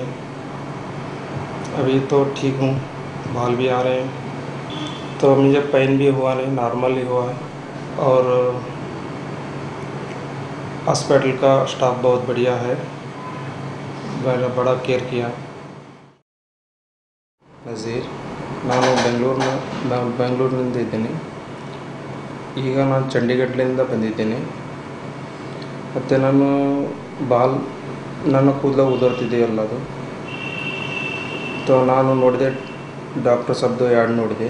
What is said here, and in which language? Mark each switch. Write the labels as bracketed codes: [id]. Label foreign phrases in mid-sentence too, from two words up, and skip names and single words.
[hi] अभी तो ठीक हूँ, बाल भी आ रहे हैं। तो मुझे पेन भी हुआ नहीं, नॉर्मल ही हुआ है। और हॉस्पिटल का स्टाफ बहुत बढ़िया है, मेरा बड़ा केयर किया। [kn] ನಜೀರ್, ನಾನು ಬೆಂಗಳೂರಿನಿಂದ ಇದ್ದೀನಿ. ಈಗ ನಾನು ಚಂಡೀಗಢದಿಂದ ಬಂದಿದ್ದೇನೆ. ಮತ್ತು ನನ್ನ ಕೂದಲು ಉದುರ್ತಿದೆ ಎಲ್ಲದು. ನಾನು ನೋಡಿದೆ, ಡಾಕ್ಟರ್ ಸಾಬ್ದು ಆ್ಯಡ್ ನೋಡಿದೆ.